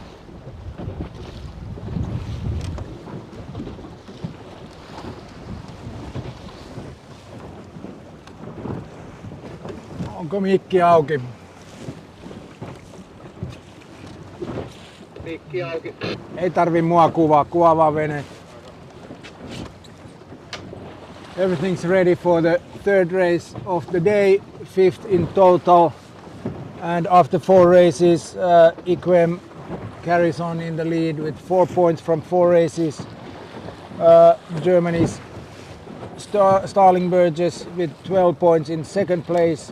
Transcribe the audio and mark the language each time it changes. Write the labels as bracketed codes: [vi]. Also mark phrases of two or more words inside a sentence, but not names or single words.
[fi] Onko mikki auki? Mikki auki. Ei tarvi mua kuvaa vaan vene. [en] Everything's ready for the third race of the day, fifth in total. And after 4 races, Iquem carries on in the lead with 4 points from 4 races. Germany's Starling Burgess with 12 points in second place.